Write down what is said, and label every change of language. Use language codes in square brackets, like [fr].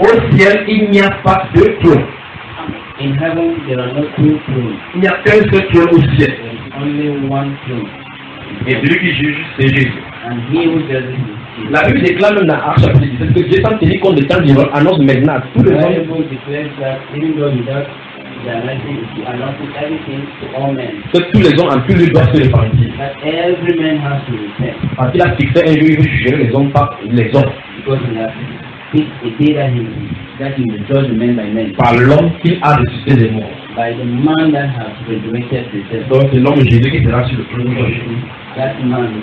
[fr] Au ciel, il n'y a pas de trône. [en] In heaven, there are no two thrones. [fr] Il n'y a qu'un seul trône au ciel. [en] Only one throne. [fr] Et celui qui juge, c'est Jésus. [en] And he who judges is Jesus. [fr] La Bible déclare même dans Acte chapitre 17 que Dieu s'en tenait compte des temps du monde, annonce maintenant tout le monde. [en] The Bible declares that even though without the anointing, he announces everything to all men. [fr] Que tous les hommes en plus lui doivent se repentir. [en] That every man has to repent. [fr] Parce qu'il a fixé un jour, il veut juger les hommes par les hommes. [en] Because he has fixed a day that he will judge men by men. [fr] Par l'homme qu'il a ressuscité des morts. [en] By the man that has resurrected the dead. [fr] Donc c'est l'homme Jésus qui sera sur le trône de Dieu.